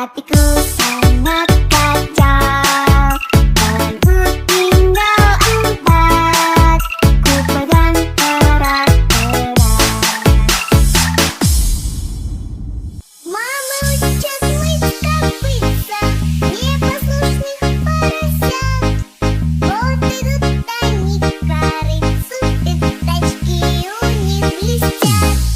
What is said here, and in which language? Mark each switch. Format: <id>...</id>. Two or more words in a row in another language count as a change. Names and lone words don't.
<id>itu sangat kacau. Aku tinggal 4, ku pegang erat-erat.</id> <ru>Мама учит мыть копытца непослушных поросят. Вот идут они к корыцу, пятачки у них блестят.</ru>